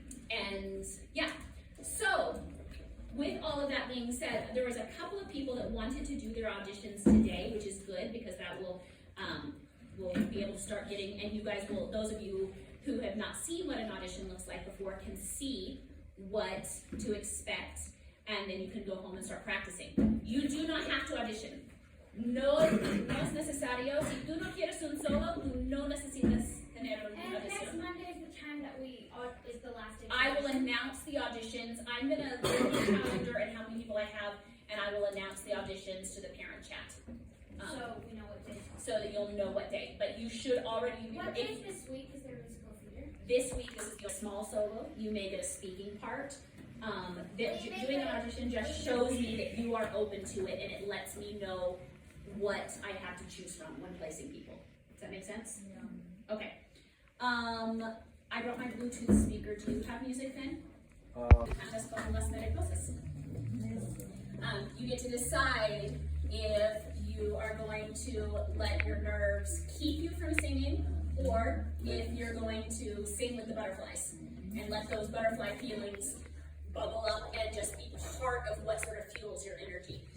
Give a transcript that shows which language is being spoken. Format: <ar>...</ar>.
<en>And yeah, so with all of that being said, there was a couple of people that wanted to do their auditions today, which is good because that will we'll be able to start getting, and you guys will, those of you who have not seen what an audition looks like before can see what to expect, and then you can go home and start practicing. You do not have to audition.</en> <es>No es necesario. Si tú no quieres un solo, tú no necesitas tener una</es> <en>And next</en> <es>audición.</es> <en>Monday is the time that is the last day. I will announce the auditions. I'm gonna look at the calendar and how many people I have, and I will announce the auditions to the parent chat. So we know what day. So that you'll know what day, but you should already be, What if days this week is there musical theater? this week this is your small solo, you may get a speaking part. Doing an audition just shows me that you are open to it, and it lets me know what I have to choose from when placing people. Does that make sense? Yeah. Okay. I brought my Bluetooth speaker. Do you have music then?</en> <es>Cantas con las mariposas.</es> <en>You get to decide if you are going to let your nerves keep you from singing, or if you're going to sing with the butterflies and let those butterfly feelings bubble up and just be part of what sort of fuels your energy.</en>